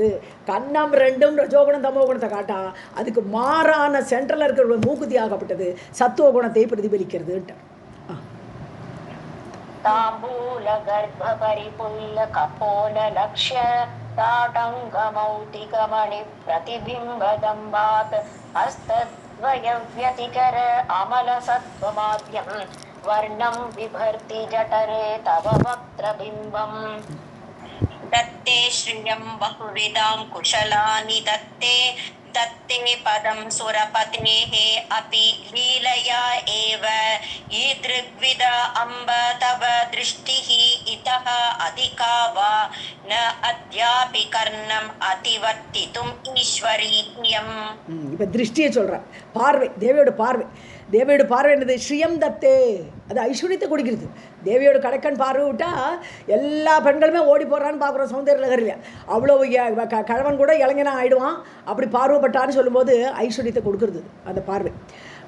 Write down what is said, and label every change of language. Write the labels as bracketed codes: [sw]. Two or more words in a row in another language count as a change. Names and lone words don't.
[ta] கண்ணம் ரெண்டும் ரஜோகுணம் தமோ குணத்தை காட்டா, அதுக்கு மாறான சென்ட்ரலில் இருக்கிற மூக்குத்தி ஆகப்பட்டது சத்துவ குணத்தை பிரதிபலிக்கிறது. [sa] ताम्बूल गर्भ परिफुल्ल कपोल लक्ष्य ताटङ्क मौक्तिक मणि प्रतिबिम्बदम्भात् हस्तद्वय व्यतिकर अमल सत्त्वमाद्यम् वर्णं बिभर्ति जठरे तव वक्त्रबिम्बम् दत्ते श्रियं बहुविधां कुशलानि दत्ते पदं सुरपतेः अपि लीलया एव ईदृग्विद अम्ब तव दृष्टिः इतः अधिका वा न अद्यापि कर्णम् अतिवर्तितुम् ईश्वरीयम्. [ta] இப்போ திருஷ்டியை சொல்கிறேன், பார்வை, தேவியோட பார்வை என்னது, [sa] श्रियं दत्ते, [ta] அது ஐஸ்வர்யத்தை கொடுக்கிறது. தேவியோட கடைக்கன் பார்வை விட்டால் எல்லா பெண்களுமே ஓடி போடுறான்னு பார்க்குறோம் சௌந்தர்ய லகரில். அவ்வளோ கழவன் கூட இளைஞனாக ஆகிடுவான் அப்படி பார்வைப்பட்டான்னு சொல்லும்போது ஐஸ்வர்யத்தை கொடுக்கறது அந்த பார்வை.